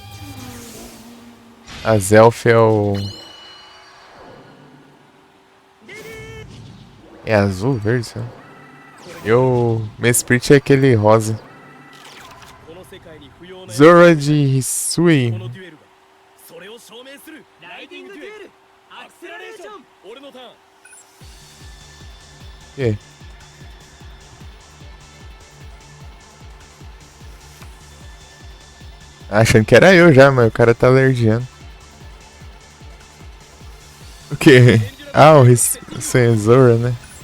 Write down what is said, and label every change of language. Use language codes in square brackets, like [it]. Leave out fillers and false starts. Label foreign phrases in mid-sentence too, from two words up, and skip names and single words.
[pt] A Zelf é o... É azul, verde, sabe? E o Mesprit é aquele rosa. Zora de Hisui. [ja] それを証明するライディングデュエルアクセラレーション俺のターン [pt] Que? Achando que era eu já, mas o cara tá alergiando. O que? Ah, o Zora, né?